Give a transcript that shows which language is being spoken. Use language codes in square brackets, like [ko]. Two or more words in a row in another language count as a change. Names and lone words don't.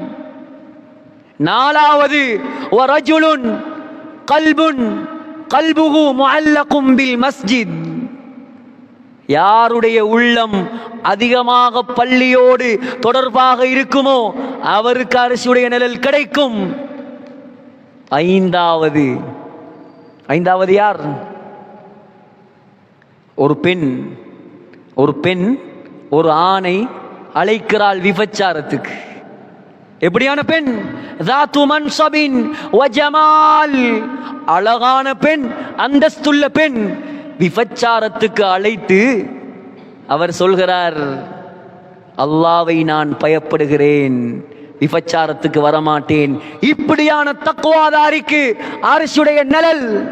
[ta] 4வது [ar] ورجل قلب قلبه معلق بالمسجد, [ta] யாருடைய உள்ளம் அதிகமாக பள்ளியோடு தொடர்பாக இருக்குமோ அவருக்கு அரசுடைய நிழல் கிடைக்கும். 5வது யார்? ஒரு பெண் ஒரு ஆணை அழைக்கிறாள் விபச்சாரத்துக்கு. எப்படியான பெண்? [ar] ذات منصب وجمال, [ta] அழகான பெண், அந்தஸ்துள்ள பெண். விபச்சாரத்துக்கு அழைத்து அவர் சொல்கிறார், அல்லாஹ்வை நான் பயப்படுகிறேன், விபச்சாரத்துக்கு வரமாட்டேன். இப்படியான தக்வாதாரிக்கு அரசுடைய நிழல்.